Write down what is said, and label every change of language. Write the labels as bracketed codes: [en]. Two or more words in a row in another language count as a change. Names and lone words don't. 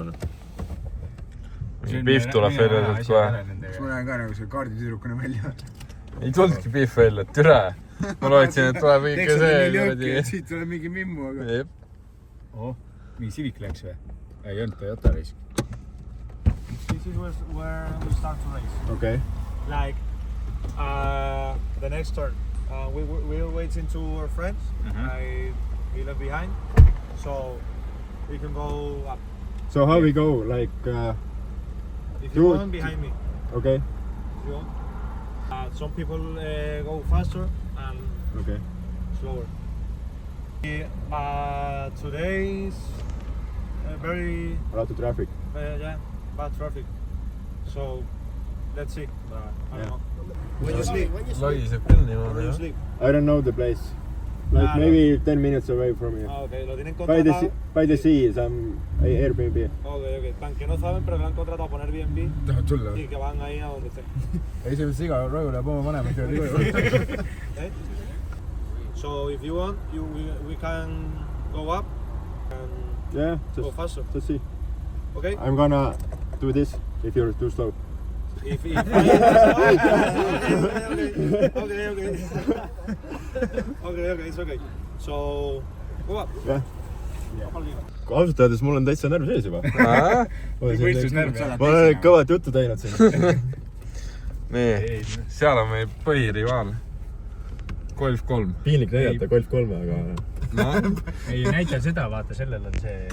[et] Ei, see täitsa punane. Pihv tuleb välja sealt kohe. Siis ma lähen ka nagu see kaarditüdrukuna välja. Ei tulnudki Pihv välja, türa. Ma loetsin, et tuleb ikka see. Siit tuleb mingi mimmu, aga... Jep. Mingi Civic läks või? Ei olnud Toyota reis. [en] This is where we start to race. Okay. Like the next turn, we're waiting to our friends. I left behind, so we can go up. So how we go? Like, If you want, behind me. okay, If you want. Some people go faster and okay. slower. Today's very A lot of traffic. yeah, bad traffic. So let's see. I don't know. [et] Logiseb küll [en] When [et] niimoodi, [en] you [et] jah. [en] sleep. I don't know the place. Like maybe 10 minutes away from here. [es] Okay, lo tienen [en] By the, [es] contratado. [en] by the sea, some Airbnb. Okay. [es] Tan que no saben, pero que han contratado por Airbnb [et] Tahad tulla? [es] y que van ahí a donde estén. [et] Ei, see siga roju läheb oma vanemad tööle koju. [en] Okay? So if you want, we can go up and Yeah, go faster. just see. Okay? I'm gonna do this if you're too slow. If okay, it's okay. So go up. [et] jah. ausalt öeldes mul on täitsa närv sees juba. Võistlusnärv. ma olen kõvat juttu teinud siin. Nii, seal on meie põhirivaal. Golf 3. piinlik näidata Golf 3, aga No, ei näita seda, vaata, sellel on see.